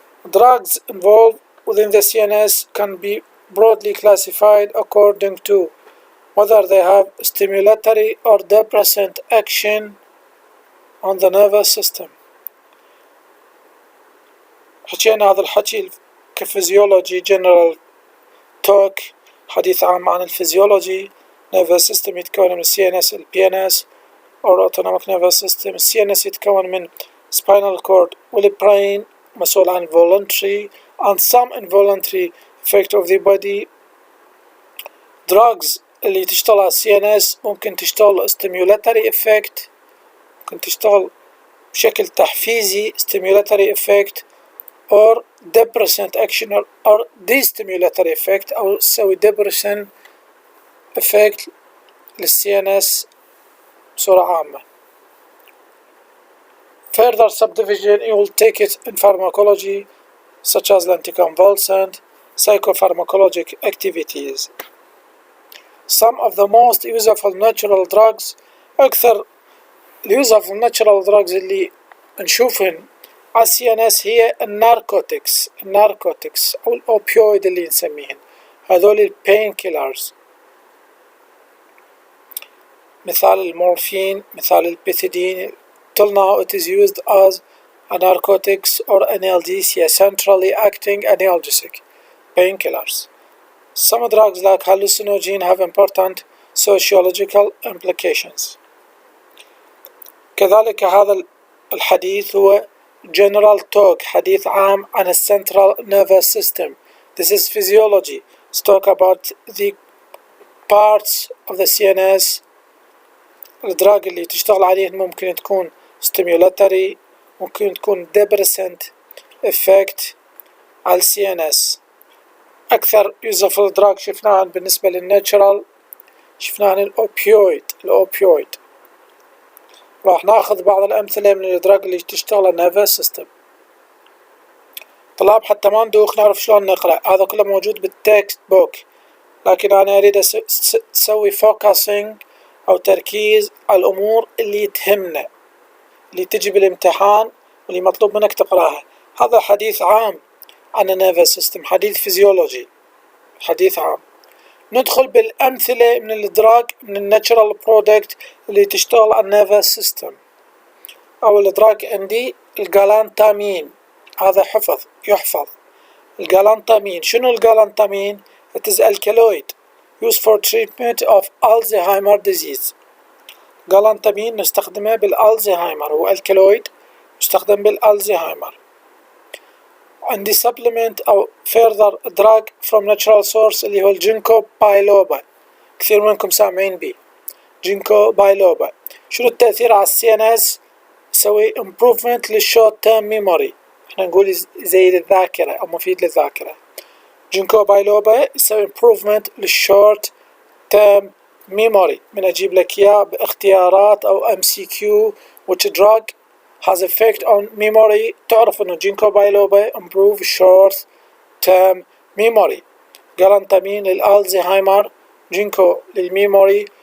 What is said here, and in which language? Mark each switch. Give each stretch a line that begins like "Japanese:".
English: Drugs involved within the CNS can be broadly classified according to whether they have stimulatory or depressant action on the nervous system.
Arabic: حكينا هذا الحكي كفيزيولوجي
English: general talk،
Arabic: حديث عام عن الفيزيولوجي.
English: nervous system
Arabic: يتكون من
English: CNS ال PNS or autonomic nervous system. CNS
Arabic: يتكون من
English: spinal cord والbrain
Arabic: مسؤول عن
English: voluntary and some involuntary effect of the body.
Arabic: drugs اللي تشتغل على CNS ممكن تشتغل
English: stimulatory effect، ممكن تشتغل بشكل تحفيزي stimulatory effect or depressant action or destimulatory effect،
Arabic: أو تسوي
English: depression effect
Arabic: للCNS بصورة عامة.
English: Further subdivision you will take it in pharmacology, such as anticonvulsant, psychopharmacologic activities. Some of the most useful natural drugs،
Arabic: أكثر
English: useful natural drugs
Arabic: اللي نشوفهم على CNS هي الناركوتكس أو الأوبيويد اللي نسميهن، هذول البين كيلرز، مثال المورفين، مثال البيثيدين.
English: Till now it is used as a narcotics or analgesia, centrally acting analgesic, painkillers. Some drugs like hallucinogen have important sociological implications.
Arabic: كذلك هذا الحديث هو
English: general talk،
Arabic: حديث عام عن
English: central nervous system. This is physiology. Let's talk about the parts of the CNS.
Arabic: الدراج اللي تشتغل عليه ممكن تكون stimulatory، ممكن تكون
English: depressant effect،
Arabic: على السي ان اس. أكثر يوزفل دراج شفناهن بالنسبة للناتشرال شفناهن الأوبيويد. راح ناخذ بعض الأمثلة من الدراج اللي تشتغل على النيرفس سيستم. طلاب حتى ما ندوخ نعرف شلون نقرأ، هذا كله موجود بالتكست بوك، لكن أنا أريد أسوي فوكاسينج أو تركيز على الأمور اللي تهمنا، اللي تجي بالامتحان واللي مطلوب منك تقراها. هذا حديث عام عن النيرفس سيستم، حديث فيزيولوجي، حديث عام. ندخل بالأمثلة من الدراج من الناتشرال برودكت اللي تشتغل على النيرفس سيستم. أول دراج عندي الجالانتامين، هذا يحفظ. الجالانتامين، شنو الجالانتامين؟
English: It is alkaloid used for treatment of Alzheimer disease.
Arabic: جالانتامين نستخدمه بالألزهايمر، هو الكالويد يستخدم بالألزهايمر. عندي supplement أو
English: further drug from natural source
Arabic: اللي هو الجينكو بايلوبا، كثير منكم سامعين به. جينكو بايلوبا شنو التأثير على السي ان اس؟ يسوي improvement للشورت تيرم ميموري، احنا نقول زي الذاكرة أو مفيد للذاكرة. جينكو بايلوبا يسوي improvement للشورت تيرم memory. من أجيب لك إياه باختيارات أو
English: MCQ which drug has effect on memory،
Arabic: تعرف إنه جينكو بايلوبا
English: improve short term memory.
Arabic: جالانتامين للألزهايمر، جينكو للميموري.